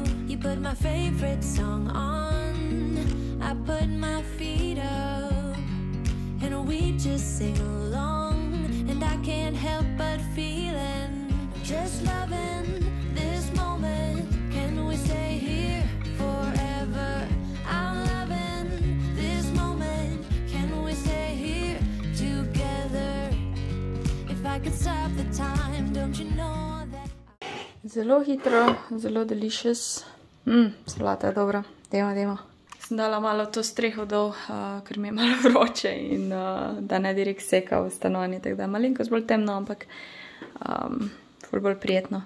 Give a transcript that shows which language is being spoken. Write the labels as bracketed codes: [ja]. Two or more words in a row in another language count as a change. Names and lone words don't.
[en] You put my favorite song on, I put my feet up and we just sing along, and I can't help but feeling just loving this moment. Can we stay here forever? I'm loving this moment. Can we stay here together? If I could stop the time, don't you know that? [sl] Zelo hitro, zelo delicious. Solata je dobra. Dajmo. Sem dala malo to streho dol, ker mi je malo vroče in da ne direkt seka v stanovanje, tako da je malenkost bolj temno, ampak ful bolj prijetno.